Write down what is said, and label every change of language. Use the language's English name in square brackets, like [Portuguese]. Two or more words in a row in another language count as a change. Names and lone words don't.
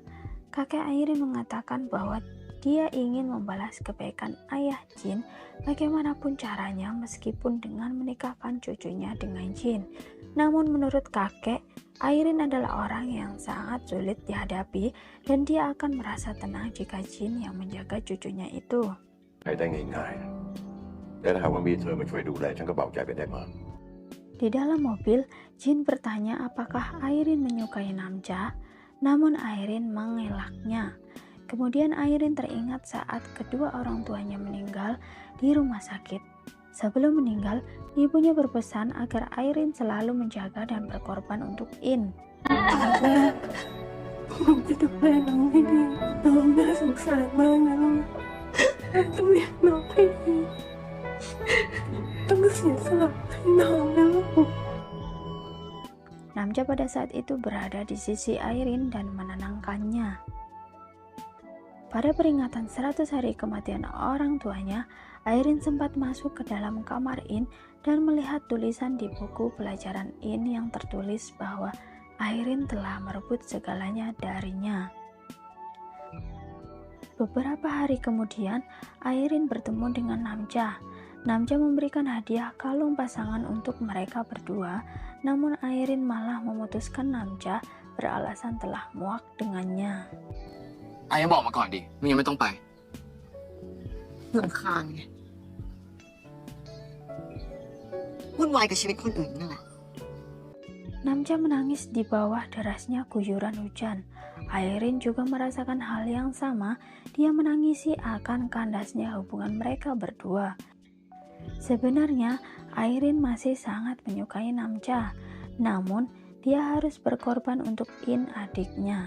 [Indonesian] Kakek Airin mengatakan bahwa dia ingin membalas kebaikan ayah Jin bagaimanapun caranya meskipun dengan menikahkan cucunya dengan Jin. Namun menurut kakek, Airin adalah orang yang sangat sulit dihadapi dan dia akan merasa tenang jika Jin yang menjaga cucunya itu. [Thai] ใครได้ง่ายๆแต่ถ้าหากว่ามีเธอมาช่วยดูแลฉันก็เบาใจไปได้มาก [Indonesian] Di dalam mobil, Jin bertanya apakah Airin menyukai Namcha, namun Airin mengelaknya. Kemudian Airin teringat saat kedua orang tuanya meninggal di rumah sakit. Sebelum meninggal, ibunya berpesan agar Airin selalu menjaga dan berkorban untuk In. [Thai] ผมจะดูแลน้องให้ดีน้องน่าสงสารมากนะลูกต้องเลี้ยงน้องให้ดีต้องเสียสละให้น้องนะลูก [Indonesian] Namcha pada saat itu berada di sisi Airin dan menenangkannya. Pada peringatan 100 hari kematian orang tuanya, Airin sempat masuk ke dalam kamar In dan melihat tulisan di buku pelajaran In yang tertulis bahwa Airin telah merebut segalanya darinya. Beberapa hari kemudian, Airin bertemu dengan Namcha. Namcha memberikan hadiah kalung pasangan untuk mereka berdua, namun Airin malah memutuskan Namcha beralasan telah muak dengannya. [Thai] ไอ้บอกมาก่อนดิมึงยังไม่ต้องไป รำคาญไงวุ่นวายกับชีวิตคนอื่นนั่นแหละ [Indonesian] Namcha menangis di bawah derasnya guyuran hujan. Airin juga merasakan hal yang sama. Dia menangisi akan kandasnya hubungan mereka berdua. Sebenarnya, Airin masih sangat menyukai Namcha, namun dia harus berkorban untuk In adiknya.